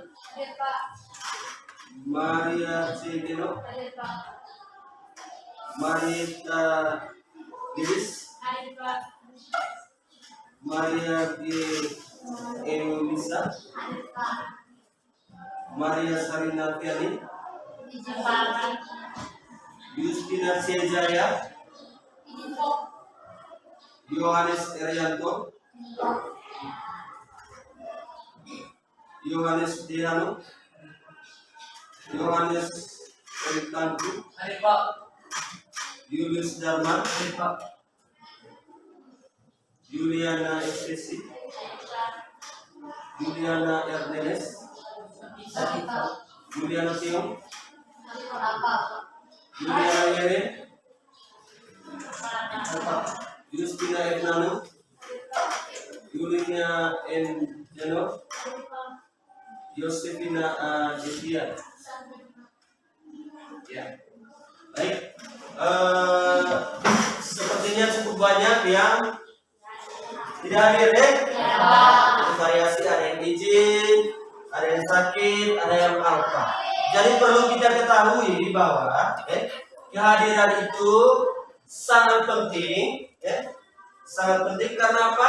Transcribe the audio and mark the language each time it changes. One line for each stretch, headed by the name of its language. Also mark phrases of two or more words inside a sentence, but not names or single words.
Indonesian: Maria Cigino Marita Divis Maria G. Elisa Maria Sarina Fiali Justina Sejaya Yohanes Erianto Yohanes Diano Yohanes Eritantu Julius Darman Juliana Estesi Juliana Erdenes Juliana Tiong Juliana Yere Justina Ednano Juliana N. Jano Yosefina Jessian. Ya, baik. Sepertinya cukup banyak yang tidak hadir ya. Variasi, ada yang izin, ada yang sakit, ada yang alfa. Jadi perlu kita ketahui bahwa kehadiran itu sangat penting, sangat penting karena apa?